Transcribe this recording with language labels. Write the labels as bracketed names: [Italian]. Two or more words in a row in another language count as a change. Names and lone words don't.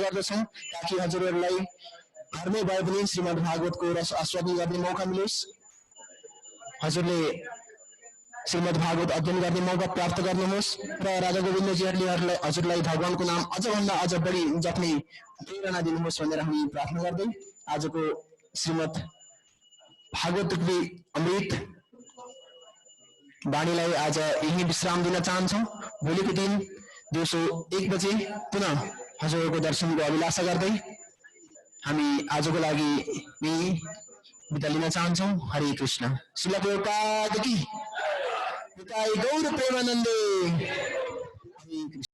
[Nepali] गर्दछौँ ताकि हजुरहरूलाई घरमै भए पनि श्रीमद् भागवतको रस आस्वादन गर्ने मौका मिलोस्, हजुरले श्रीमद् भागवत अध्ययन गर्ने मौका प्राप्त गर्नुहोस् र राजा गोविन्दजीहरूले हजुरलाई भगवानको नाम अझभन्दा अझ बढी जप्ने प्रेरणा दिनुहोस् भनेर हामी प्रार्थना गर्दै आजको श्रीमद् भागवत रूपी अमृत वाणीलाई आज यही विश्राम दिन चाहन्छौँ। भोलिको दिन दिउँसो 1 बजे पुनः हजुरहरूको दर्शनको अभिलाषा गर्दै हामी आजको लागि यही बिदा लिन चाहन्छौँ। हरे कृष्ण। श्रील प्रभुपाद की, निताई गौर प्रेमानन्दे। हरे कृष्ण।